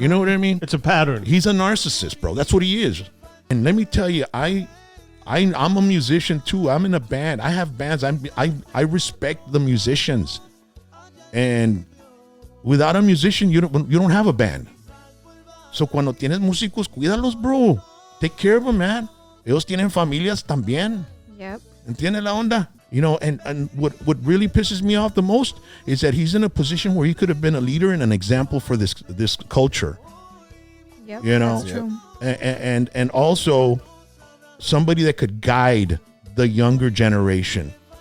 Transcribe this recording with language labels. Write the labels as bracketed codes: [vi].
[en] You know what I mean? It's a pattern. He's a narcissist, bro. That's what he is. And let me tell you, I'm a musician too. I'm in a band. I have bands. I respect the musicians, and without a musician, you don't have a band. So [es] cuando tienes músicos, cuídalos, [en] bro. Take care of them, man. [es] Ellos tienen familias también. [en] Yep. [es] ¿Entiendes la onda? [en] And what really pisses me off the most is that he's in a position where he could have been a leader and an example for this culture. Yep. That's true. And also somebody that could guide the younger generation.